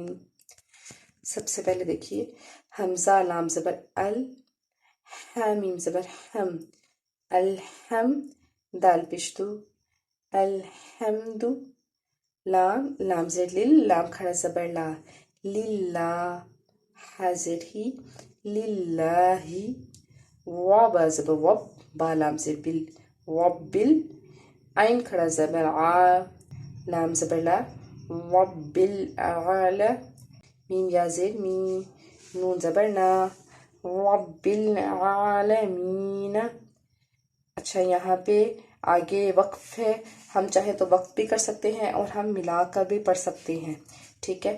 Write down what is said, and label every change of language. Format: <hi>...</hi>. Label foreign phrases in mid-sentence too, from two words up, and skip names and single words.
<ur>سب سے پہلے دیکھیے حمزہ لام زبر ال، حامیم زبر ہم، الحم دال پشتو، الحمد لام لام زیر لل، لام کھڑا زبر لا، للہ حاضر ہی، للہ واب زبر وب، با لام زیر بل، وبل عین کھڑا زبر آ، لام زبر لا، وبل اعلی، میم یا زیر می، نون زبر نا،</ur> <ar>رب العالمین۔</ar> <ur>اچھا یہاں پہ آگے وقف ہے، ہم چاہیں تو وقف بھی کر سکتے ہیں اور ہم ملا کر بھی پڑھ سکتے ہیں، ٹھیک ہے۔</ur>